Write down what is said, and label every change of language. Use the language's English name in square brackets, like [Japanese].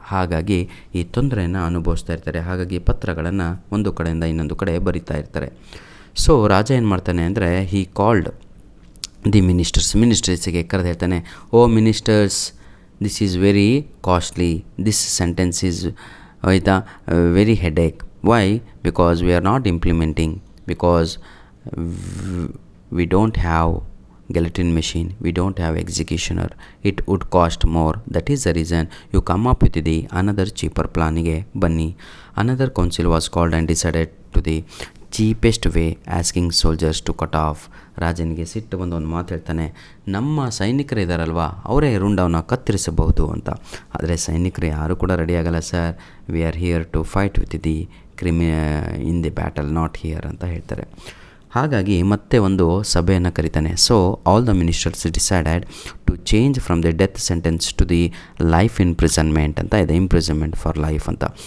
[Kannada] ಹಾಗಾಗಿ ಈ ತೊಂದರೆಯನ್ನು ಅನುಭವಿಸ್ತಾ ಇರ್ತಾರೆ. ಹಾಗಾಗಿ ಪತ್ರಗಳನ್ನು ಒಂದು ಕಡೆಯಿಂದ ಇನ್ನೊಂದು ಕಡೆ ಬರಿತಾ ಇರ್ತಾರೆ. ಸೊ ರಾಜ ಏನು ಮಾಡ್ತಾನೆ ಅಂದರೆ, [English] he called the ಮಿನಿಸ್ಟರ್ಸಿಗೆ [Kannada] ಕರೆದು ಹೇಳ್ತಾನೆ, [English] oh ministers, this is very costly, this sentence is, [Kannada] ಆಯಿತಾ, [English] Very headache. Why? Because we are not implementing, because we don't have guillotine machine, we don't have executioner, it would cost more, that is the reason you come up with the another cheaper [Kannada] ಪ್ಲಾನಿಗೆ ಬನ್ನಿ. [English] Another council was called and decided to the cheapest way, asking soldiers to cut off. [Kannada] ರಾಜನಿಗೆ ಸಿಟ್ಟು ಬಂದು ಒಂದು ಮಾತು ಹೇಳ್ತಾನೆ, ನಮ್ಮ ಸೈನಿಕರು ಇದ್ದಾರಲ್ವ, ಅವರೇ ರುಂಡವನ್ನು ಕತ್ತರಿಸಬಹುದು ಅಂತ. ಆದರೆ ಸೈನಿಕರು ಯಾರು ಕೂಡ ರೆಡಿಯಾಗಲ್ಲ. [English] sir, we are here to fight with the in the battle, not here [Kannada] ಅಂತ ಹೇಳ್ತಾರೆ. ಹಾಗಾಗಿ ಮತ್ತೆ ಒಂದು ಸಭೆಯನ್ನು ಕರೀತಾನೆ. [English] so all the ministers decided to change from the death sentence to the life imprisonment [Kannada] ಅಂತ ಇದೆ, [English] Imprisonment for life ಅಂತ.